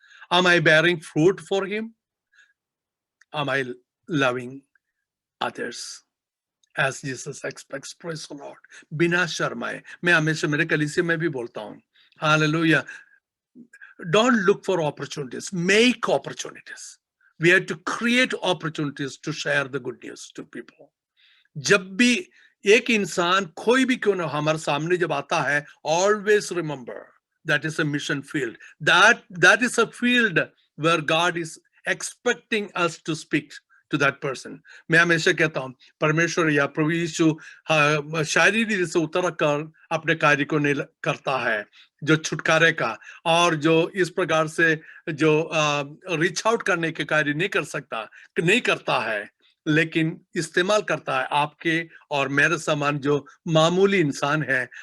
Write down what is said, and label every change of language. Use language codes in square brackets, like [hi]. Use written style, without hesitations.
[en] Am I bearing fruit for him? Am I loving others as Jesus expects? Praise the Lord. [hi] बिना शर्माए, मैं हमेशा मेरे कलीसिया में भी बोलता हूँ, hallelujah, [en] don't look for opportunities, make opportunities. We have to create opportunities to share the good news to people. [hi] जब भी एक इंसान कोई भी क्यों ना हमारे सामने जब आता है, [en] always remember that is a mission field, that is a field where God is expecting us to speak to that person. [hi] मैं हमेशा कहता हूँ, परमेश्वर या प्रभु यीशु शारीरिक से उतर कर अपने कार्य को नहीं करता है, जो छुटकारे का और जो इस प्रकार से जो रीच आउट करने के कार्य नहीं करता है, लेकिन इस्तेमाल करता है आपके और मेरे समान जो मामूली इंसान है।